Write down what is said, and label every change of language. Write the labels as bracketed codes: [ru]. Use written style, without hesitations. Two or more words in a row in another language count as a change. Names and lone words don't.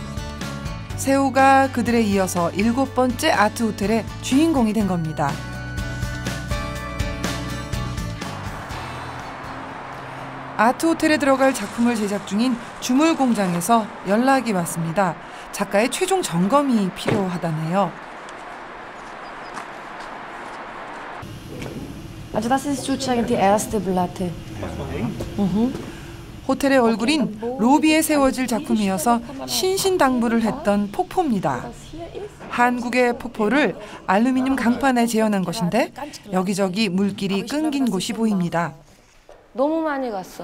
[ko] 세호가 그들에 이어서 7번째 아트 호텔의 주인공이 된 겁니다. 아트 호텔에 들어갈 작품을 제작 중인 주물 공장에서 연락이 왔습니다. 작가의 최종 점검이 필요하다네요. [de] Also das ist sozusagen die erste Platte. [ko] 호텔의 얼굴인 로비에 세워질 작품이어서 신신당부를 했던 폭포입니다. 한국의 폭포를 알루미늄 강판에 재현한 것인데 여기저기 물길이 끊긴 곳이 보입니다. 너무 많이 갔어.